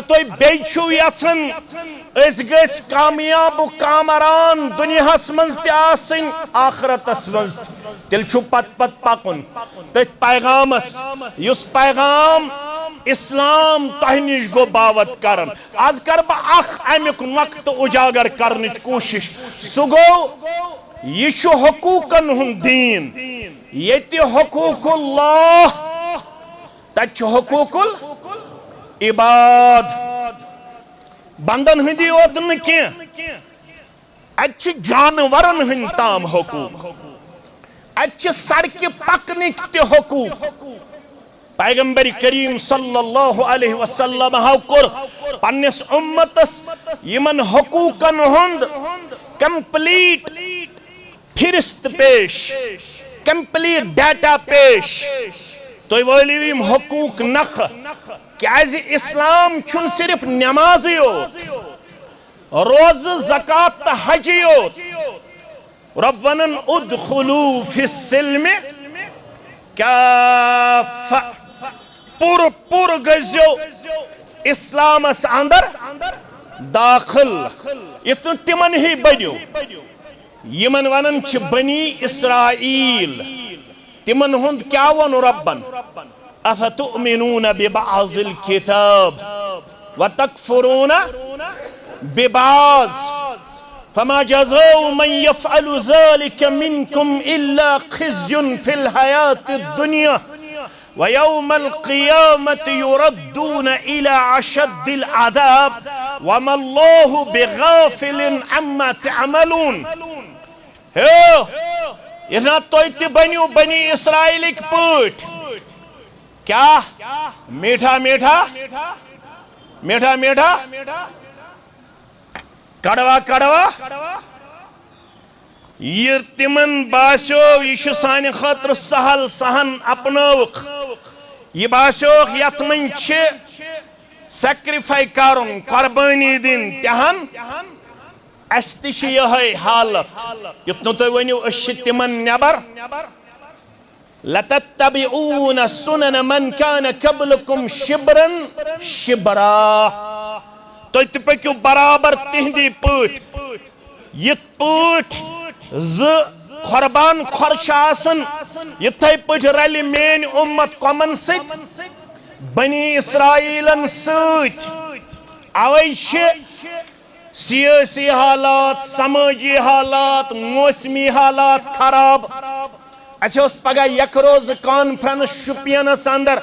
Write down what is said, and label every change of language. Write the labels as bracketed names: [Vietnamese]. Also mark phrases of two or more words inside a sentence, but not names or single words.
[Kashmiri] تو بیچو یژھن اس گس کامیاب کامران دنیا منز تہ آسن آخرتس منز تیل چھو پت پکن تت پیغامس یس پیغام اسلام تہ نش گو باوت کرن آز کر با اخ امیک وقت اجاگر کرنچ کوشش سہ گو یہ چھو حقوقن ہند دین یتی [Arabic] حقوق اللہ [Kashmiri] تت چھو حقوق عباد بندن ہندی یوت نکی اتھ جانورن ہند تام حقوق اتھ سڑک پکنک تہ حقوق پیغمبر کریم صلی اللہ علیہ وسلم ہاو کر پنس امتس یمن حقوقن ہند کمپلیٹ فہرست پیش کمپلیٹ ڈیٹا پیش تو ولیو یم حقوق نخ کیاز اسلام چھن صرف نمازی ہوت روز زکاة تا حجی ہوت رب ونن [Arabic] ادخلو فی السلم [Kashmiri] کافہ پور گزیو اسلام اس اندر داخل اتن تمن ہی بنیو یمن ونن چھ بنی [Arabic] اسرائیل تمن ہند کیا ون ربن افتؤمنون ببعض الكتاب وتكفرون ببعض فما جزاء من يفعل ذلك منكم إلا خزي في الحياة الدنيا ويوم القيامة يردون إلى أشد العذاب وما الله بغافل عما تعملون [Kashmiri] اتنا تویت بنیو بنی اسرائیل ایک پوٹ [Urdu] کیا میٹھا میٹھا میٹھا میٹھا کڑوا کڑوا [Kashmiri] یہ تمن باسو یہ سان خاطر سہل سہن اپنوک یہ باسو یت من سیکریفائی کرن قربانی دن تہن استش یہ حالت یتنو تو ونیو اش تمن نبر [Arabic] لتتبعون سنن من كان قبلكم شبرا شبرا [Kashmiri] تو تہ پکیو برابر تہندی پٲٹھۍ یِتھ پٲٹھۍ قربان خۄرش آسن یِتھے پٲٹھۍ رلہِ میٲنۍ اُمت قومن سۭتۍ بنی اسرائیلن سۭتۍ اوے چھِ سیاسی حالات سمٲجی حالات موسمی حالات خراب اسہِ اوس پگاہ یک روز کانفرنس شُپینس اندر